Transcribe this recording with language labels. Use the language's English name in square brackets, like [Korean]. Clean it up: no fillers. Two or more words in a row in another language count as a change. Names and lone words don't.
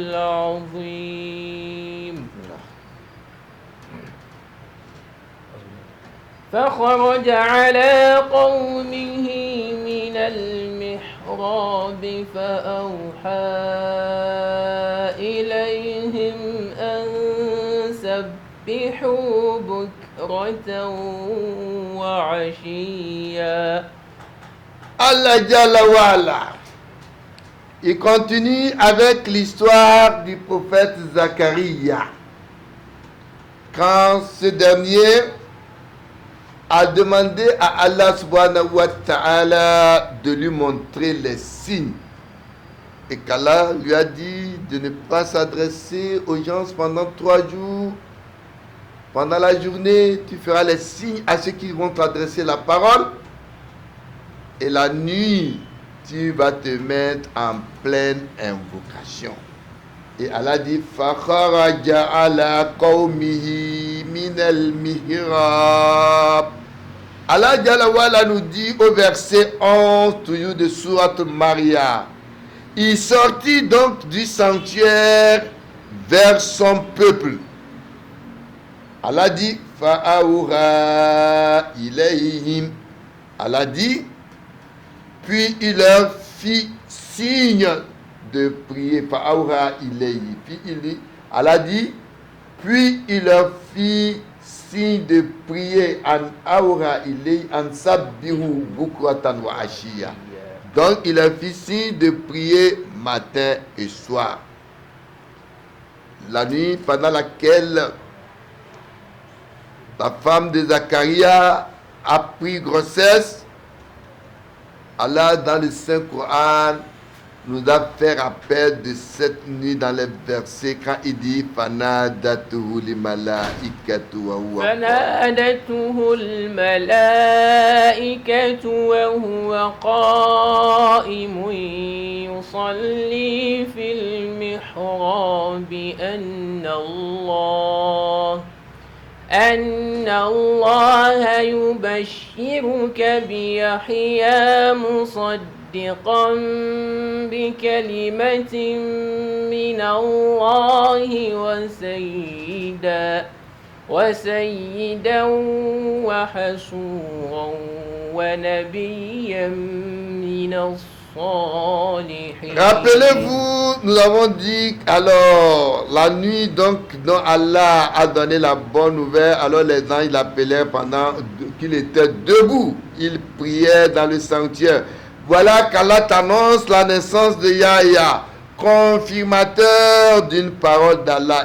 [Arabic] العظيم فخرج على قومه من المحراب فأوحى إليهم أن سبحوا بكرة وعشيا الله جل وعلا, [French] il continue avec l'histoire du prophète Zacharie. Quand ce dernier a demandé à Allah [Arabic] سبحانه وتعالى [French] de lui montrer les signes, et qu'Allah lui a dit de ne pas s'adresser aux gens pendant 3 jours. Pendant la journée, tu feras les signes à ceux qui vont t'adresser la parole. Et la nuit, tu vas te mettre en pleine invocation. Et Allah dit [Arabic] فخرج على قومه من المحراب. الله جل وعلا [French] nous dit au verset 11 toujours de Sourate Maria. Il sortit donc du sanctuaire vers son peuple. Allah dit [Arabic] فأوحى إليهم. [French] Allah dit, puis il leur fit signe de prier. [Arabic] فأوحى إليهم. [French] Puis il dit, Allah dit, puis il leur fit signe de prier. [Arabic] أن أوحى إليهم أن سبحوا بكرة وعشيا. [French] Donc il leur fit signe de prier matin et soir. La nuit pendant laquelle la femme de Zacharie a pris grossesse, Allah dans le Saint-Coran nous a fait rappel de cette nuit dans les versets quand il dit [Arabic] فنادته الملائكة وهو فنادته الملائكة وهو قائم يصلي في المحراب أن الله يبشرك بيحيى مصدقا بكلمة من الله وسيدا وحسورا ونبيا من الصالحين. [French] Rappelez-vous, nous avons dit alors la nuit donc dont Allah a donné la bonne nouvelle, alors les anges l'appelaient pendant qu'il était debout, il priait dans le sanctuaire. Voilà qu'Allah t'annonce la naissance de Yahya, confirmateur d'une parole d'Allah.